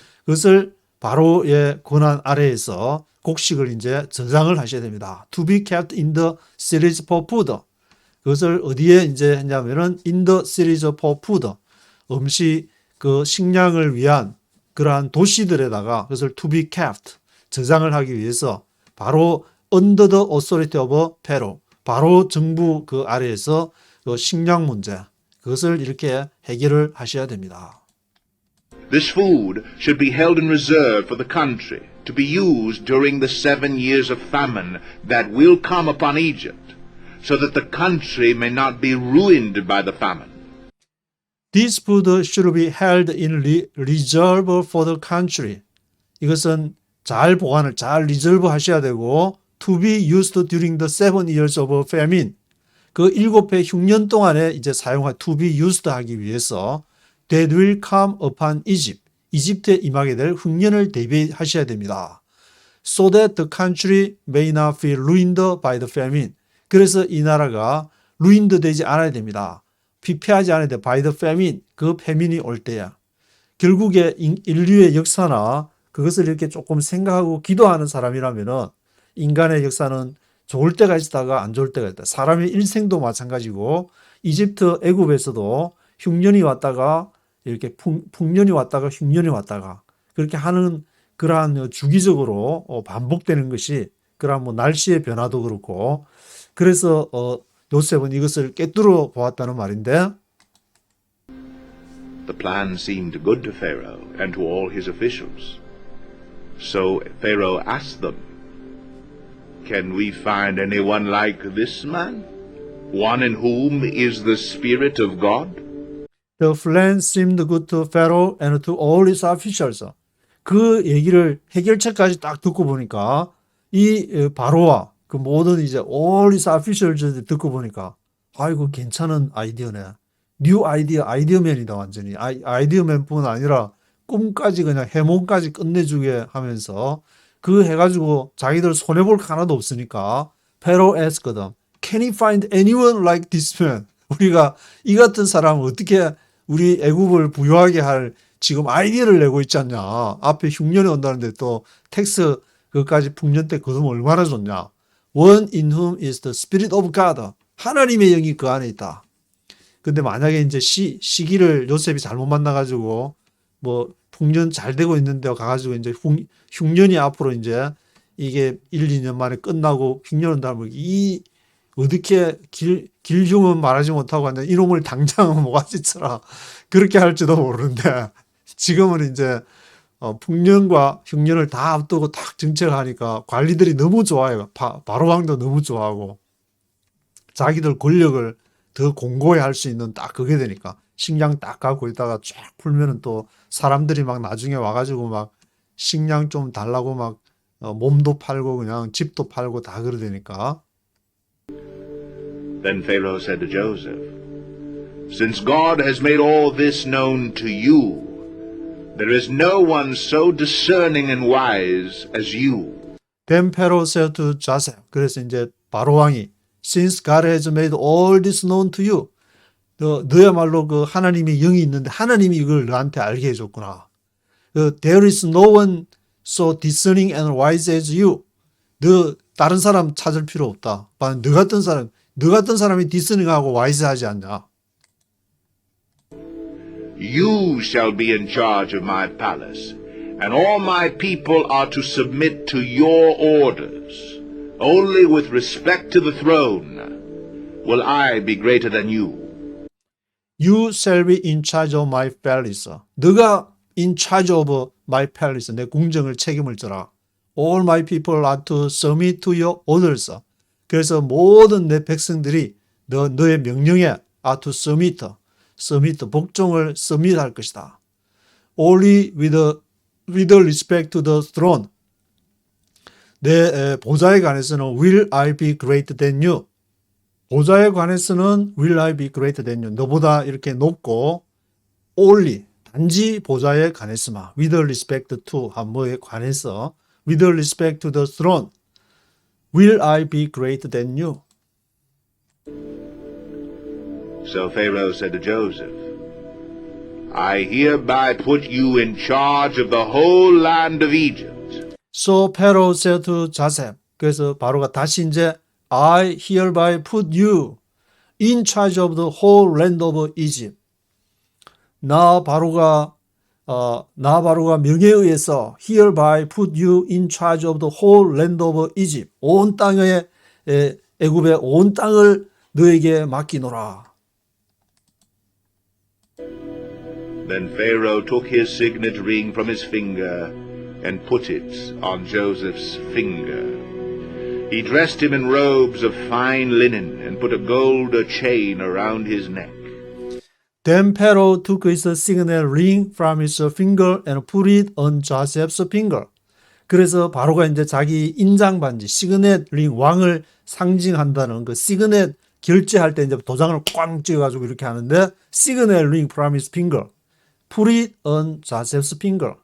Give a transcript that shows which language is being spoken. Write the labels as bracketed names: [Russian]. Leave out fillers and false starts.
[Korean] 그것을 바로의 권한 아래에서 곡식을 이제 저장을 하셔야 됩니다. [English] To be kept in the cities for food. [Korean] 그것을 어디에 이제 했냐면은 [English] in the cities for food. [Korean] 음식 그 식량을 위한 그러한 도시들에다가 그것을 [English] to be kept [Korean] 저장을 하기 위해서 바로 [English] under the authority of Pharaoh. [Korean] 바로 정부 그 아래에서 그 식량 문제 그것을 이렇게 해결을 하셔야 됩니다. [English] This food should be held in reserve for the country to be used during the 7 years of famine that will come upon Egypt, so that the country may not be ruined by the famine. This food should be held in reserve for the country. [Korean] 이것은 잘 보관을 잘 리저브 하셔야 되고 [English] to be used during the 7 years of famine. [Korean] 그 7해 흉년 동안에 이제 사용할 [English] to be used [Korean] 하기 위해서 [English] that will come upon Egypt. [Korean] 이집트에 임하게 될 흉년을 대비하셔야 됩니다. [English] So that the country may not be ruined by the famine. [Korean] 그래서 이 나라가 ruined 되지 않아야 됩니다. 피폐하지 않아야 돼. [English] by the famine. [Korean] 그 패민이 올 때야. 결국에 인류의 역사나 그것을 이렇게 조금 생각하고 기도하는 사람이라면은 인간의 역사는 좋을 때가 있다가 안 좋을 때가 있다. 사람의 일생도 마찬가지고 이집트 애굽에서도 흉년이 왔다가 이렇게 풍년이 왔다가 흉년이 왔다가 그렇게 하는 그러한 주기적으로 반복되는 것이 그러한 뭐 날씨의 변화도 그렇고 그래서 요셉은 이것을 꿰뚫어 보았다는 말인데 [English] The plan seemed good to Pharaoh and to all his officials. So Pharaoh asked them, Can we find anyone like this man? One in whom is the Spirit of God? The plan seemed good to Pharaoh and to all his officials. [Korean] 그 얘기를 해결책까지 딱 듣고 보니까 이 바로와 그 모든 이제 [English] all his officials [Korean] 듣고 보니까 아이고 괜찮은 아이디어네. 뉴 아이디어맨이다 완전히. 아이디어맨뿐 아니라 꿈까지 그냥 해몽까지 끝내주게 하면서 그 해가지고 자기들 손해볼 거 하나도 없으니까 [English] Pharaoh asked them, Can he find anyone like this man? [Korean] 우리가 이 같은 사람을 어떻게 우리 애굽을 부유하게 할 지금 아이디어를 내고 있지 않냐. 앞에 흉년이 온다는데 또 텍스 그까지 풍년 때 거두면 얼마나 좋냐. [English] One in whom is the Spirit of God. [Korean] 하나님의 영이 그 안에 있다. 근데 만약에 이제 시기를 요셉이 잘못 만나가지고 뭐 풍년 잘 되고 있는데 가가지고 이제 흉년이 앞으로 이제 이게 1, 2년 만에 끝나고 흉년 온다면 이 어떻게 길흉은 말하지 못하고 하는 이놈을 당장 모가지 쳐라 그렇게 할지도 모르는데 지금은 이제 풍년과 흉년을 다 앞두고 딱 정책하니까 관리들이 너무 좋아해요. 바로왕도 너무 좋아하고 자기들 권력을 더 공고히 할 수 있는 딱 그게 되니까 식량 딱 갖고 있다가 쫙 풀면은 또 사람들이 막 나중에 와가지고 막 식량 좀 달라고 막 몸도 팔고 그냥 집도 팔고 다 그러되니까. [English] Then Pharaoh said to Joseph, Since God has made all this known to you, there is no one so discerning and wise as you. Then Pharaoh said to Joseph. [Korean] 그래서 이제 바로 왕이 [English] Since God has made all this known to you, [Korean] 너야말로 그 하나님의 영이 있는데 하나님이 이걸 너한테 알게 해줬구나. [English] There is no one so discerning and wise as you. [Korean] 너 다른 사람 찾을 필요 없다. 너 같은 사람이 디스닝하고 와이즈하지 않냐. [English] You shall be in charge of my palace, and all my people are to submit to your orders. Only with respect to the throne will I be greater than you. You shall be in charge of my palace. 너가 in charge of my palace. [Korean] 내 궁정을 책임을 져라. [English] All my people are to submit to your orders. [Korean] 그래서 모든 내 백성들이 너의 명령에 [English] are to submit, [Korean] 복종을 submit 할 것이다. [English] Only with respect to the throne. [Korean] 내 보좌에 관해서는 [English] will I be greater than you. [Korean] 보좌에 관해서는 [English] will I be greater than you. [Korean] 너보다 이렇게 높고 [English] only [Korean] 단지 보좌에 관해서만 [English] with respect to [Korean] 한뭐에 관해서 [English] with respect to the throne will I be greater than you. So Pharaoh said to Joseph, I hereby put you in charge of the whole land of Egypt. So Pharaoh said to Joseph. [Korean] 그래서 바로가 다시 이제 [English] I hereby put you in charge of the whole land of Egypt. [Korean] 나 바로가 명예에 의해서 [English] hereby put you in charge of the whole land of Egypt. [Korean] 온 땅의 애굽의 온 땅을 너에게 맡기노라. [English] Then Pharaoh took his signet ring from his finger and put it on Joseph's finger. He dressed him in robes of fine linen and put a gold chain around his neck. Then Pharaoh took his signet ring from his finger and put it on Joseph's finger. [Korean] 그래서 바로가 이제 자기 인장 반지, 시그넷 링, 왕을 상징한다는 그 시그넷 결제할 때 이제 도장을 꽝 찍어가지고 이렇게 하는데 시그넷 링 [English] from his finger, put it on Joseph's finger.